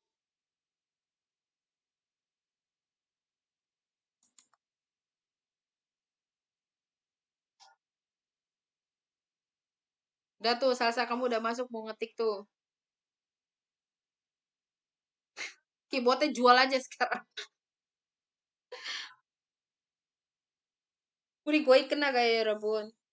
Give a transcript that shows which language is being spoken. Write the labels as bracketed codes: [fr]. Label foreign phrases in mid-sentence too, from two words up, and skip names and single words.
[id] Udah tuh Salsa kamu udah masuk mau ngetik tuh. Keyboardnya jual aja sekarang. [ko] 우리 거의 끝나가요, 여러분.